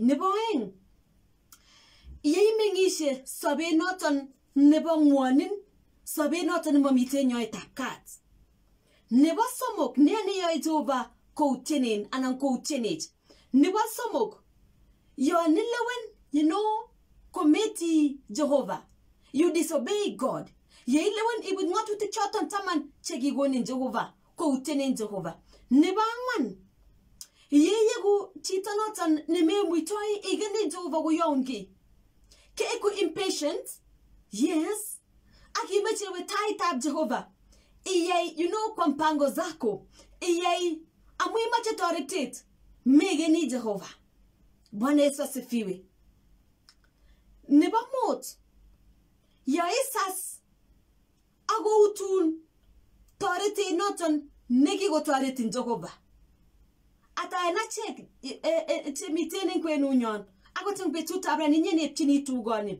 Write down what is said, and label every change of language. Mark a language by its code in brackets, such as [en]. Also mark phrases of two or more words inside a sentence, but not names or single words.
[kln] Nebo oeng yeimeng'ishe sobet noton nebo ng'wonin, sobet noton nemomiten nyoetab kat. Nebo somok neyoe Jehova koutienen anan koutienech. Nebo somok yon ilewen kometi Jehova, [en] you disobey God. [kln] Yeilewen ibut ng'atutik choton taman chekikonin Jehova koutienen Jehova. Nebo ang'wan yeyeku chito noton nememuitoi igeni Jehova koyoun ki. Keeku impatient. Yes. Akimeche iwe taitab Jehova. [sw] Iyai kwa mpango zako. [kln] Iyai amu imache toretet. Megeni Jehova. [sw] Bwana Yesu asifiwe. [kln] Nebo mut yaisas ako utun toretet noton nekikotoretin Jehova. Ata enachek chemiten eng kwenunyon akot eng betutab rani nyenepchini tugoni.